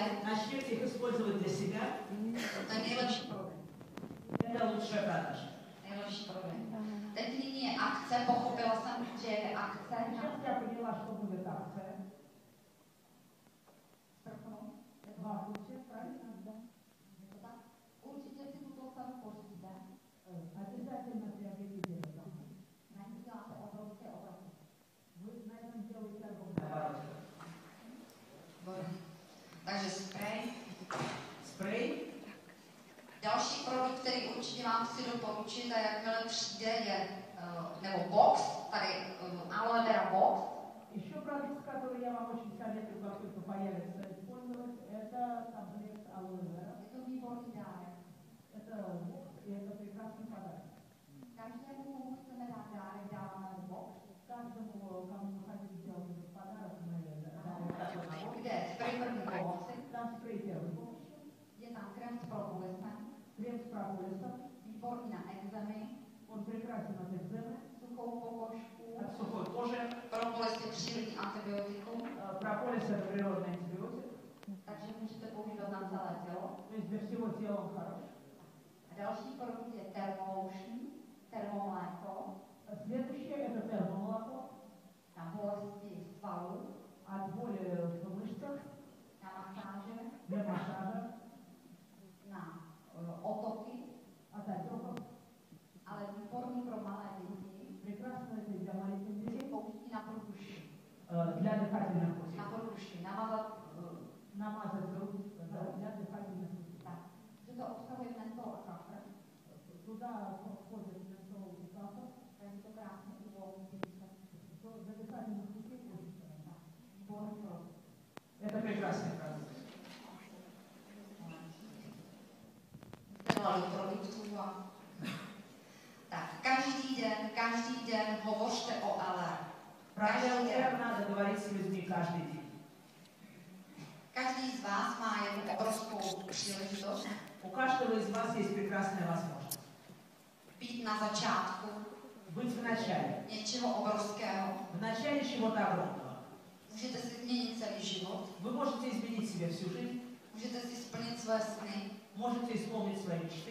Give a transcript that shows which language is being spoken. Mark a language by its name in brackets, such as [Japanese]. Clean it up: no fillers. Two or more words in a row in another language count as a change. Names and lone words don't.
[Russian] Начните их использовать для себя. [Czech] To je nejlepší prodej. [Russian] Это лучшая продажа. [Czech] Nejlepší prodej. Teď nyní je akce, pochopila jsem, že je akce. [Russian] Сейчас я поняла, что будет акция. Два ключа, правильно? Да. [Czech] Určitě si tuto cenu pořídíte. [Russian] Обязательно приобретите это. [Czech] Na ní děláte obrovské obroty. [Russian] Вы на этом делаете огромное оборот. [Czech] Takže spray. [Russian] Спрей. [Czech] Další produkt, který určitě vám chci doporučit, a jakmile přijde, je nebo box, tady aloe vera box. [Russian] Еще продукт, который я вам очень советую, как только появится, использовать, это таблетка алоэ вера. [Czech] Je to výborný dárek. [Russian] Это бокс, и это прекрасный подарок. [Czech] Každému, komu chceme dát dárek, dáváme box. [Russian] Каждому, кому мы хотим сделать этот подарок, мы дарим такой набор. [Czech] Kde je spray první pomoci, [Russian] Там спрей первой помощи, [Czech] je tam krém s propolisem, [Russian] крем с прополисом, [Czech] výborný na ekzemy, [Russian] он прекрасен от экземы, [Czech] suchou pokožku, [Russian] от сухой кожи. [Czech] propolis je přírodní antibiotikum, [Russian] Прополис это природный антибиотик, [Czech] takže můžete používat na celé tělo. [Russian] то есть для всего тела он хорош. [Czech] A další produkt je Thermolotion, termomléko, [Russian] Следующее это термомолоко, [Czech] na bolesti svalů, [Russian] от боли в мышцах, [Czech] na masáže, [Russian] для массажа, [Czech] na otoky, [Russian] от отеков. [Czech] ale výborný pro malé děti, [Russian] Прекрасно это для маленьких [Czech] kteří [Russian] детей, [Czech] použití na průduši. [Russian] для дыхательных путей. [Czech] Na průduši, namazat, [Russian] Намазать грудь для дыхательных путей. [Czech] tak, že to obsahuje mentol a kafr, [Russian] Туда входит ментол и кафа. [Czech] takže to krásně uvolní ty dýchací. [Russian] То для дыхательных путей очень хорошо. [Czech] Výborný produkt. [Russian] Это прекрасный продукт. [Czech] Dělali produktů a... Tak, každý den hovořte o LR. [Russian] Правильно, надо говорить с людьми каждый день. [Czech] Každý z vás má jednu obrovskou příležitost [Russian] У каждого из вас есть прекрасная возможность. [Czech] být na začátku [Russian] Быть в начале. [Czech] něčeho obrovského. [Russian] В начале чего-то огромного. [Czech] Můžete si změnit celý život, [Russian] Вы можете изменить себе всю жизнь, [Czech] můžete si splnit své sny. [Russian] можете исполнить свои мечты.